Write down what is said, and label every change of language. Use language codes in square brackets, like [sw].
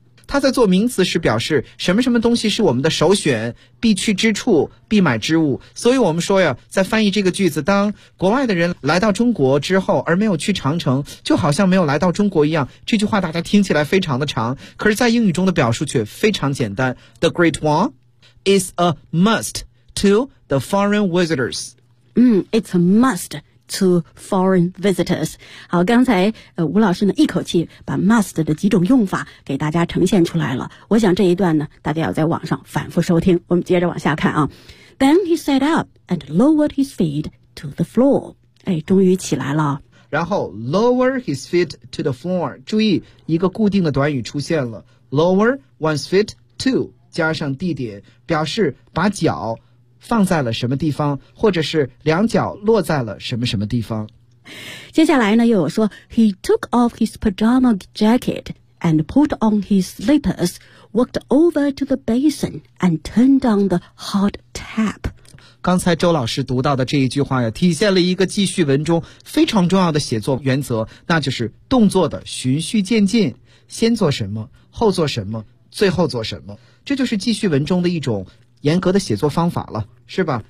[zh] 它在做名词时表示什么什么东西是我们的首选、必去之处、必买之物。所以我们说呀，在翻译这个句子，当国外的人来到中国之后而没有去长城，就好像没有来到中国一样。这句话大家听起来非常的长，可是在英语中的表述却非常简单。 [en] The Great Wall is a must to the foreign visitors. It's a mustTo foreign visitors. [zh] 好，刚才吴老师呢一口气把 must 的几种用法给大家呈现出来了。我想这一段呢大家要在网上反复收听。我们接着往下看啊。 [en] Then he sat up and lowered his feet to the floor. [zh] 哎，终于起来了。然后 [en] lower his feet to the floor. [zh] 注意一个固定的短语出现了。 [en] Lower one's feet to [zh] 加上地点表示把脚放在了什么地方，或者是两脚落在了什么什么地方。接下来呢又有说 [en] He took off his pajama jacket and put on his slippers, walked over to the basin and turned on the hot tap. [zh] 刚才周老师读到的这一句话呀，体现了一个记叙文中非常重要的写作原则，那就是动作的循序渐进，先做什么，后做什么，最后做什么。这就是记叙文中的一种严格的写作方法了，是吧？